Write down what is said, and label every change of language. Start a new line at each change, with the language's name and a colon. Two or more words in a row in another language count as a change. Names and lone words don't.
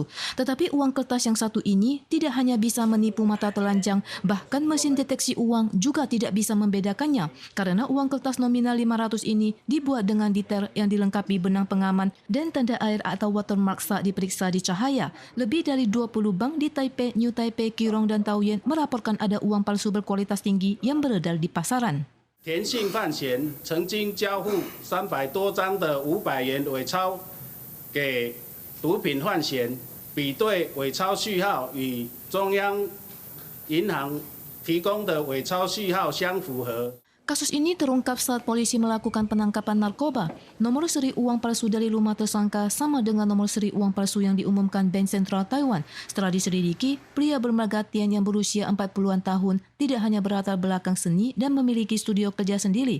Indonesian: Tetapi uang kertas yang satu ini tidak hanya bisa menipu mata telanjang, bahkan mesin deteksi uang juga tidak bisa membedakannya karena uang kertas nominal 500 ini dibuat dengan detail yang dilengkapi benang pengaman dan tanda air atau watermark saat diperiksa di cahaya. Lebih dari 20 bank di Taipei, New Taipei, Keelung, dan Taoyuan melaporkan ada uang palsu berkualitas tinggi yang beredar di pasaran.
Chinese: 田姓犯嫌曾经交付300多张的500元伪钞给毒品犯嫌，比对伪钞序号与中央银行提供的伪钞序号相符合。
Indonesian: Kasus ini terungkap saat polisi melakukan penangkapan narkoba. Nomor seri uang palsu dari rumah tersangka sama dengan nomor seri uang palsu yang diumumkan Bank Sentral Taiwan. Setelah diselidiki, pria bermarga Tian yang berusia 40-an tahun tidak hanya berlatar belakang seni dan memiliki studio kerja sendiri.